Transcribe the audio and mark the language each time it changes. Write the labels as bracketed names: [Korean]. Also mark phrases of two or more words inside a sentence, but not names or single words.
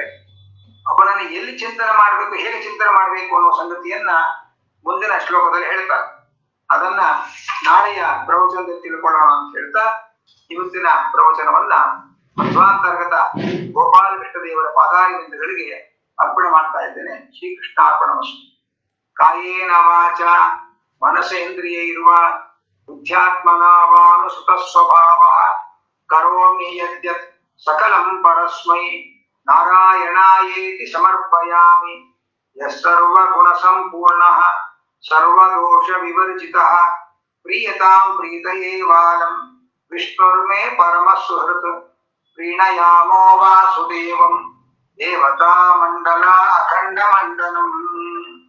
[Kannada] ಅವನನ್ನು ಎಲ್ಲಿ ಚಿಂತನೆ ಮಾಡಬೇಕು, ಹೇಗೆ ಚಿಂತನೆ ಮಾಡಬೇಕು ಅನ್ನೋ ಸಂಗತಿಯನ್ನ ಮುಂದಿನ ಶ್ಲೋಕದಲ್ಲಿ ಹೇಳ್ತಾರೆ. ಅದನ್ನ ನಾಳೆಯ ಪ್ರವಚನದಲ್ಲಿ ತಿಳ್ಕೊಳ್ಳೋಣ ಅಂತ ಹೇಳ್ತಾ ಇವತ್ತಿನ ಪ್ರವಚನವನ್ನ ಮಧ್ವಾಂತರ್ಗತ ಗೋಪಾಲ ಕೃಷ್ಣ ದೇವರ ಪಾದಾರವಿಂದಗಳಿಗೆ ಅರ್ಪಣೆ ಮಾಡ್ತಾ ಇದ್ದೇನೆ. [Sanskrit] ಶ್ರೀಕೃಷ್ಣಾರ್ಪಣಮಸ್ತು. ಕಾಯೇನ ವಾಚ ಮನಸೇಂದ್ರಿಯೈರ್ವ ಬುದ್ಧ್ಯಾತ್ಮನಾವಾನುಸುತ ಸ್ವಭಾವ ಕರೋಮಿ ಯದ್ಯತ್ ಸಕಲಂ ಪರಸ್ಮೈ ನಾರಾಯಣಾಯೇತಿ ಸಮರ್ಪಯಾಮಿ. ಯಸ್ಸರ್ವ ಗುಣ ಸಂಪೂರ್ಣಃ ಸರ್ವದೋಷ ವಿವರ್ಜಿತಃ ಪ್ರೀಯತಾಂ ಪ್ರೀತಯೇವಾಲಂ ವಿಷ್ಣುರ್ಮೇ ಪರಮ ಸುಹೃತ್. ಪ್ರೀಣಯಾಮೋ ವಾಸುದೇವಂ ದೇವತಾ ಮಂಡಲ ಅಖಂಡ ಮಂಡಲಂ.